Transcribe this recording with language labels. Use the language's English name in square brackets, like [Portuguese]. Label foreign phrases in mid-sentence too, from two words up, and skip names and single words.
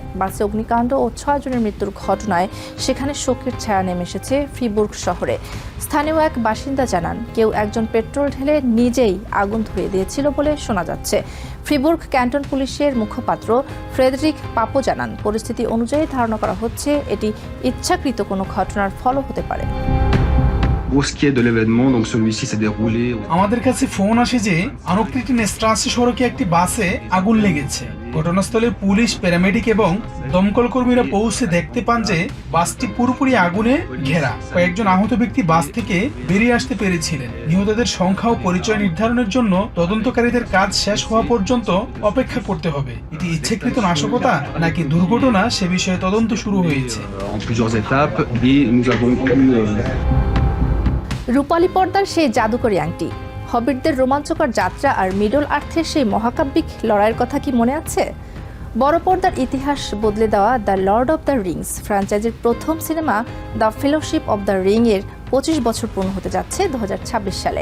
[Bangla] বাসে অগ্নিকাণ্ড ও 6 জনের মৃত্যুর ঘটনায় সেখানে শোকের ছায়া নেমে এসেছে ফ্রিবুর্গ শহরে। স্থানীয় এক বাসিন্দা জানান কেউ একজন পেট্রোল ঢেলে নিজেই আগুন ধরিয়ে দিয়েছিল বলে শোনা যাচ্ছে। ফ্রিবুর্গ ক্যান্টন পুলিশের মুখপাত্র ফ্রেডরিক পাপো জানান পরিস্থিতি অনুযায়ী ধারণা করা হচ্ছে এটি ইচ্ছাকৃত কোনো ঘটনার ফলও হতে পারে। [French] Pour ce qui est de l'événement, donc celui-ci s'est déroulé. [Bangla] আমাদের কাছে ফোন আসে যে আনুকৃতিন স্ট্রাসে সড়কে একটি বাসে আগুন লেগেছে। ঘটনাস্থলে পুলিশ, প্যারামেডিক এবং দমকল কর্মীরা পৌঁছে দেখতে পান যে বাসটি পুরোপুরি আগুনে ঘেরা। কয়েকজন আহত ব্যক্তি বাস থেকে বেরিয়ে আসতে পেরেছিলেন। নিহতদের সংখ্যা ও পরিচয় নির্ধারণের জন্য তদন্তকারীদের কাজ শেষ হওয়া পর্যন্ত অপেক্ষা করতে হবে। এটি ইচ্ছাকৃত নাশকতা নাকি দুর্ঘটনা সে বিষয়ে তদন্ত শুরু হয়েছে। [French] En plusieurs étapes et nous avons pu [Bangla] রূপালী পর্দার সেই জাদুকরী আংটি, হবিটদের রোমাঞ্চকর যাত্রা আর মিডল আর্থের সেই মহাকাব্যিক লড়াইয়ের কথা কি মনে আছে? বড় পর্দার ইতিহাস বদলে দেওয়া দ্য লর্ড অব দ্য রিংস ফ্র্যাঞ্চাইজির প্রথম সিনেমা দ্য ফেলোশিপ অব দ্য রিং এর 25 বছর পূর্ণ হতে যাচ্ছে 2026 সালে।